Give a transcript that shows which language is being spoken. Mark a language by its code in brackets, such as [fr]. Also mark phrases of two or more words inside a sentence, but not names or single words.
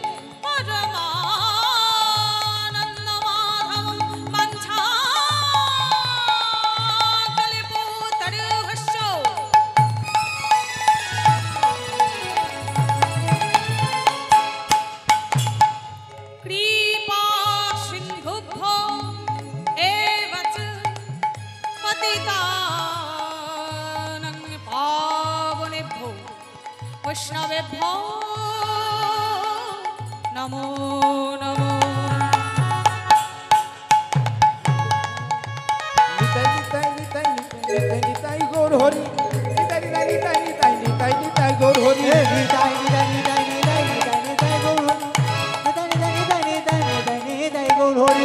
[sa] परमानन्दमाधवं वञ्चाकल्पतरुश्च कृपा सिन्धुभ्यो एव च पतितानं पावनेभ्यो वैष्णवेभ्यो नमो नमो নিতাই নিতাই নিতাই নিতাই নিতাই গৌর হরি নিতাই নিতাই নিতাই নিতাই নিতাই নিতাই গৌর হরি নিতাই নিতাই নিতাই নিতাই নিতাই নিতাই গৌর হরি নিতাই নিতাই নিতাই নিতাই নিতাই গৌর হরি